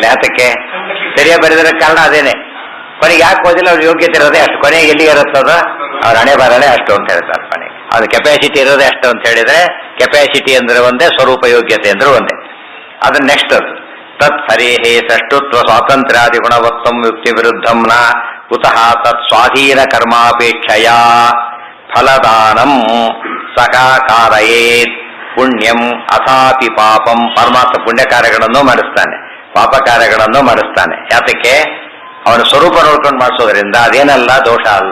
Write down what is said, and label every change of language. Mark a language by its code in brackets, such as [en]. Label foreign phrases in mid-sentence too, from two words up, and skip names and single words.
[kn] ಯಾತಕ್ಕೆ? ಸರಿಯಾಗಿ ಬರೆದಿರೋ ಕಾರಣ ಅದೇನೆ. ಕೊನೆಗೆ ಯಾಕೆ ಓದಿಲ್ಲ ಅವ್ರ ಯೋಗ್ಯತೆ ಇರೋದೇ ಅಷ್ಟು. ಕೊನೆಗೆ ಎಲ್ಲಿ ಇರುತ್ತದ ಅವ್ರ ಹಣೆ ಬರಲೇ ಅಷ್ಟು ಅಂತ ಹೇಳ್ತಾರೆ. ಕೊನೆಗೆ ಅದು ಕೆಪಾಸಿಟಿ ಇರೋದೇ ಅಷ್ಟು ಅಂತ ಹೇಳಿದ್ರೆ, ಕೆಪಾಸಿಟಿ ಅಂದ್ರೆ ಒಂದೇ, ಸ್ವರೂಪ ಯೋಗ್ಯತೆ ಅಂದ್ರೆ ಒಂದೇ. ಅದನ್ನ ನೆಕ್ಸ್ಟ್ [sa] ತತ್ ಹರೇಹೇ ಸಷ್ಟುತ್ವ ಸ್ವಾತಂತ್ರ್ಯಾದಿ ಗುಣವತ್ತಂ ಯುಕ್ತಿ ವಿರುದ್ಧಂ ನ ಕುತಃ ತತ್ ಸ್ವಾಧೀನ ಕರ್ಮಾಪೇಕ್ಷೆಯ ಫಲದಾನಂ ಸಕಾಕಾರಯೇತ್ ಪುಣ್ಯಂ ಅಥಾಪಿ ಪಾಪಂ. [kn] ಪರಮಾತ್ಮ ಪುಣ್ಯ ಕಾರ್ಯಗಳನ್ನು ಮಾಡಿಸ್ತಾನೆ, ಪಾಪ ಕಾರ್ಯಗಳನ್ನು ಮಾಡಿಸ್ತಾನೆ. ಯಾತಕ್ಕೆ? ಅವನ ಸ್ವರೂಪ ನೋಡ್ಕೊಂಡು ಮಾಡಿಸೋದ್ರಿಂದ ಅದೇನಲ್ಲ, ದೋಷ ಅಲ್ಲ.